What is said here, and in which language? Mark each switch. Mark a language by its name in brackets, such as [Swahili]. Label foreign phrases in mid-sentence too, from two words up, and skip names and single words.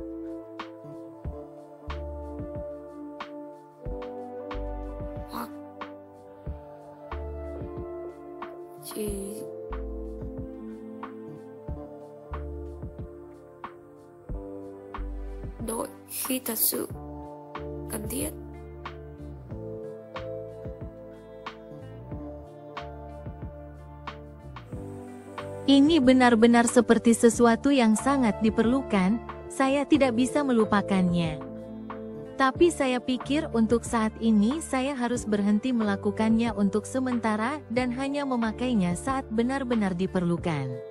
[Vietnamese] Hoặc chỉ đội khi thật sự cần thiết. [Indonesian] Ini benar-benar seperti sesuatu yang sangat diperlukan, saya tidak bisa melupakannya. Tapi saya pikir untuk saat ini saya harus berhenti melakukannya untuk sementara dan hanya memakainya saat benar-benar diperlukan.